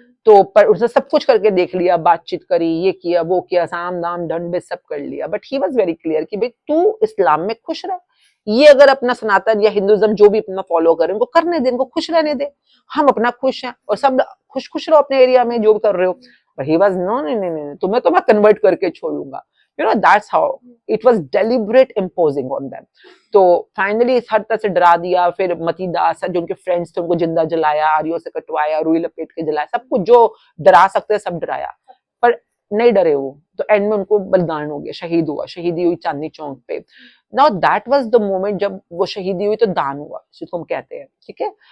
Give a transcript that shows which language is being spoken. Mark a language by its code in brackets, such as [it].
[hi] तो पर उसने सब कुछ करके देख लिया, बातचीत करी, ये किया वो किया, साम दाम दंड भी सब कर लिया, [en] but he was very clear [hi] कि भाई तू इस्लाम में खुश रह, ये अगर अपना सनातन या हिंदुइज्म जो भी अपना फॉलो करें उनको करने दे, इनको खुश रहने दे, हम अपना खुश हैं और सब खुश खुश रहो अपने एरिया में जो भी कर रहे हो। [en] But he was no [hi] नहीं नहीं नहीं, तुम्हें तो मैं कन्वर्ट करके छोड़ूंगा। [en] You know that's how it was deliberate imposing on them. [hi] तो फाइनली हर तरह से डरा दिया, फिर मती दास जो उनके फ्रेंड्स थे उनको जिंदा जलाया, आरियों से कटवाया, रुई लपेट के जलाया, सब कुछ जो डरा सकते सब डराया, पर नहीं डरे वो। तो एंड में उनको बलिदान हो गया, शहीद हुआ, शहीदी हुई चांदनी चौक पे। [en] now that was the moment [hi] जब वो शहीदी हुई तो दान हुआ जिसको हम कहते हैं, ठीक है।